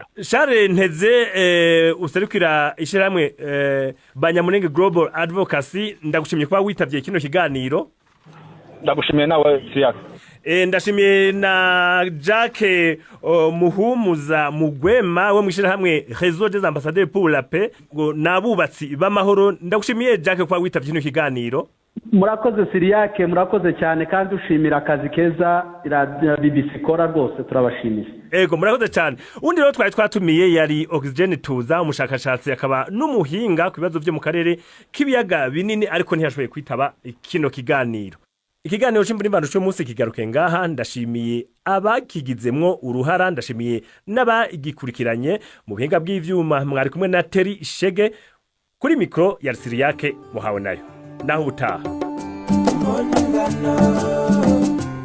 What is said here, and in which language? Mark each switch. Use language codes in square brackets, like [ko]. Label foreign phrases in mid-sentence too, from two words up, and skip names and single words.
[rn] Charles Nteze userukira ishiramwe Banyamurenge Global Advocacy ndagushimye kuba witavye kino kiganiro ndagushimiye nawe Siriake ndashimiye na Jacques Muhumuza Mugwema we mwishira hamwe Réseau des ambassadeurs pour la paix ngo nabubatsi b'amahoro ndagushimiye Jacques kuba witavye kino kiganiro murakoze Siriake murakoze cyane kandi ushimira akazi keza BBC kora rwose turabashimiye murakoze cyane undi rero twatumiye yari Oxygen Tuza umushakashatsi akaba n'umuhinga ku bibazo byo mu karere k'ibiyaga binini ariko ntiyashoboye kwitaba kino kiganiro ikiganiro cy'imburimbandu cyo munsi kigaruke ngaha ndashimiye abakigizemwo uruhara ndashimiye n'abagikurikiranye mu buhinga bw'ivyuma mwari kumwe na Terry Shege kuri mikro ya Siriake muhawe nayo naho utaha